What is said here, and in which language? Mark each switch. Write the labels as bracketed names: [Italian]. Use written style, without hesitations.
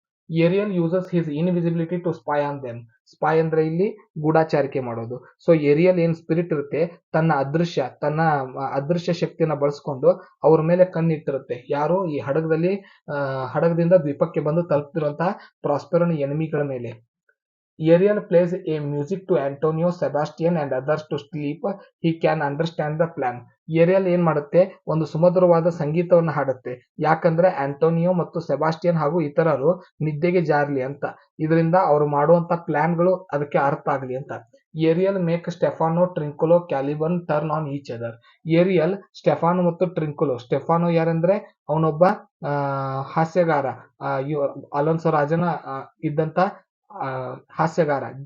[English] Ariel uses his invisibility to spy on them. [Kannada] Spy ಅಂದ್ರೆ ಇಲ್ಲಿ ಗೂಢಾಚಾರಿಕೆ ಮಾಡೋದು. ಸೊ ಏರಿಯಲ್ ಏನ್ ಸ್ಪಿರಿಟ್ ಇರುತ್ತೆ ತನ್ನ ಅದೃಶ್ಯ ಶಕ್ತಿಯನ್ನ ಬಳಸ್ಕೊಂಡು ಅವ್ರ ಮೇಲೆ ಕಣ್ಣಿಟ್ಟಿರುತ್ತೆ. ಯಾರು ಈ ಹಡಗದಿಂದ ದ್ವೀಪಕ್ಕೆ ಬಂದು ತಲುಪ್ತಿರುವಂತಹ ಪ್ರಾಸ್ಪೆರೋನ ಎನಿಮಿಗಳ ಮೇಲೆ. [English] Ariel plays a music to Antonio, Sebastian and others to sleep. He can understand the plan. [Kannada] Aerial ಏನ್ ಮಾಡುತ್ತೆ, ಒಂದು ಸುಮಧುರವಾದ ಸಂಗೀತವನ್ನು ಹಾಡುತ್ತೆ. ಯಾಕಂದ್ರೆ ಆಂಟೋನಿಯೋ ಮತ್ತು ಸೆಬಾಸ್ಟಿಯನ್ ಹಾಗೂ ಇತರರು ನಿದ್ದೆಗೆ ಜಾರಲಿ ಅಂತ. ಇದರಿಂದ ಅವರು ಮಾಡುವಂತ ಪ್ಲಾನ್ಗಳು ಅದಕ್ಕೆ ಅರ್ಥ ಆಗಲಿ ಅಂತ. [English] Ariel make Stephano, Trinculo, Caliban turn on each other. [Kannada] Aerial ಸ್ಟೆಫಾನೋ ಮತ್ತು ಟ್ರಿಂಕುಲೋ. ಸ್ಟೆಫಾನೋ ಯಾರಂದ್ರೆ ಅವನೊಬ್ಬ ಹಾಸ್ಯಗಾರ, ಅಲೋನ್ಸೋ ರಾಜನ ಇದ್ದಂತ ಹಾಸ್ಯಗಾರ.